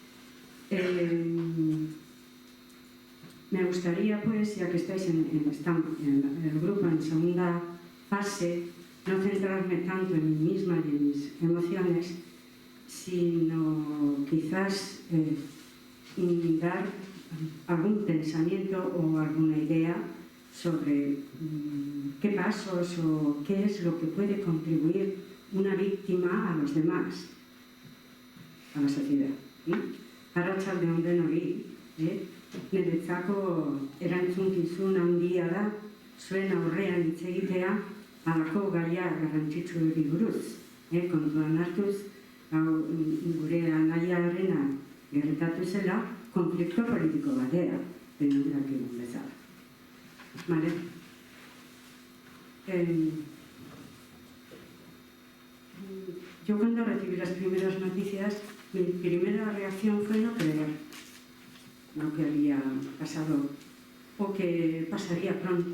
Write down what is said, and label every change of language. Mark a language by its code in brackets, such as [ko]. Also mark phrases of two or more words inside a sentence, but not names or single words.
[es] Me gustaría, pues, ya que estáis en el grupo en segunda fase, no centrarme tanto en mí misma y en mis emociones, sino quizás dar algún pensamiento o alguna idea sobre qué pasos o qué es lo que puede contribuir una víctima a los demás, a la sociedad. [eu] Arratsaldeon denoi, niretzako erantzukizun handia da zuen aurrean hitz egitea halako gaia garrantzitsuei buruz. Kontuan hartuz, gure anaiarena gertatu zela konflikto politiko batea, denok dakigun bezala. [es] Vale? Yo cuando recibí las primeras noticias, mi primera reacción fue no creer lo que había pasado o que pasaría pronto.